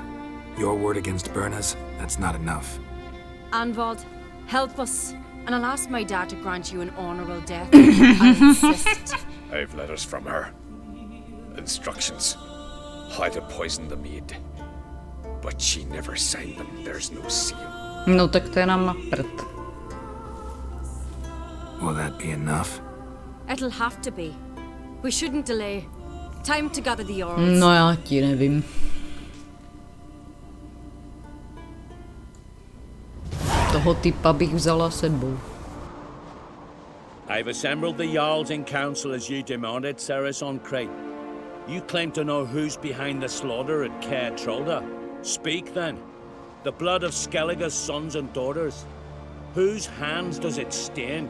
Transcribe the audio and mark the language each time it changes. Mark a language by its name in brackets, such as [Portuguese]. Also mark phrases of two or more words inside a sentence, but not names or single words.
[English] Your word against Berna's, that's not enough. Arnvald, help us, and I'll ask my dad to grant you an honorable death. I insist. I've letters from her. Instructions. How to poison the mead. But she never signed them. There's no seal. [Czech] No tak to je nám na prd. [English] Will that be enough? It'll have to be. We shouldn't delay. Time to gather the Jarls. [Czech] No já ti nevím. Toho typa bych vzala sebou. [English] I've assembled the Jarls in council as you demanded, Ceres on Crate. You claim to know who's behind the slaughter at Caer Trolda. Speak then. The blood of Skellige's sons and daughters. Whose hands does it stain?